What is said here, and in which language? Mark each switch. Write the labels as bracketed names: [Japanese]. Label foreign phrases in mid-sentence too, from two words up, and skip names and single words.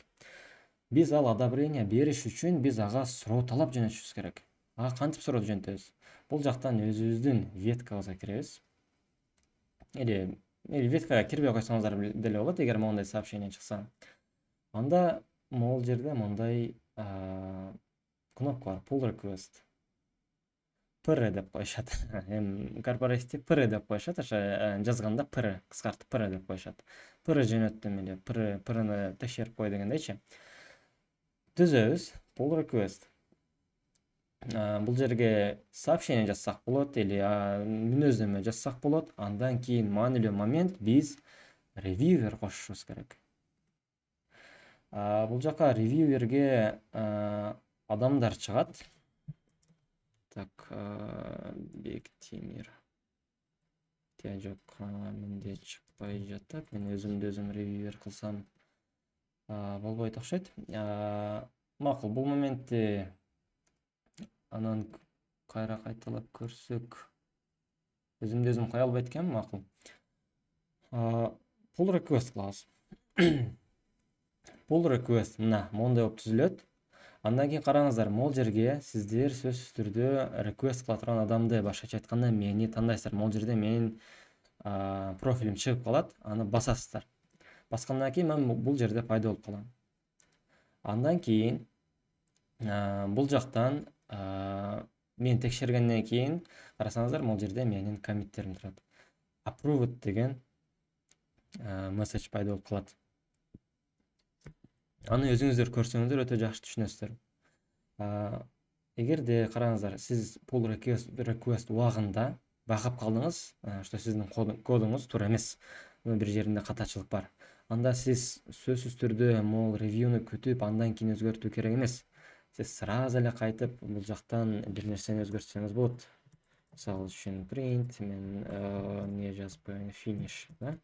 [Kyrgyz] Биз ал одобрение бериш үчүн биз ага суроо талап жөнөтүшүбүз керек. Кантип суроо жөнөтөбүз? Бул жактан өзүбүздүн веткабызга киребиз. Или веткага кирбей койсоңуздар деле болот, эгер моундай сообщение чыкса. Анда могул жерде мындай кнопка бар, [English] pull request. [Kyrgyz] PR деп коюшат. Корпоративде PR деп коюшат, ошо жазганда PR, кыскартып PR деп коюшат. PR жөнөттүм эле, PR-ны текшерип кой дегендейчи. Түзөбүз, [English] pull request. [Kyrgyz] Бул жерге сообщение жазсак болот, или мүнөздөмө жазсак болот. Андан кийин маанилүү момент биз reviewer кошушубуз керек. Бул жака reviewerге адамдар чыгат. Так, Бектемир. Жок, менде чыкпай жатат. Мен өзүмдү өзүм reviewer кылсам болбойт окшойт. Макул, бул моментте анан кайра кайталап көрсөк, өзүмдү өзүм кое албайт экенмин, макул. [English] Pull request [Kyrgyz] кылабыз. [English] Pull request [Kyrgyz] мына моундай болуп түзүлөт. Андан кийин караңыздар, могул жерге сиздер сөзсүз түрдө request кыла турган адамды, башкача айтканда мени тандайсыздар. Могул жерде менин профилим чыгып калат, аны басасыздар. Баскандан кийин мен бул жерде пайда болуп калам. Андан кийин бул жактан мен текшергенден кийин карасаңыздар, могул жерде менин коммиттерим турат. Approved деген месседж пайда болуп калат. Аны өзүңүздөр көрсөңүздөр өтө жакшы түшүнөсүздөр. эгерде караңыздар, сиз [English] pull request [Kyrgyz] убагында байкап калдыңыз, что сиздин кодуңуз туура эмес, бир жеринде катачылык бар. Анда сиз сөзсүз түрдө могул ревьюну күтүп, андан кийин өзгөртүү керек эмес. Сиз сразу эле кайтып бул жактан бир нерсени өзгөртсөңүз болот. Мисалы үчүн print, мен эмне жазып коеюн, finish, да?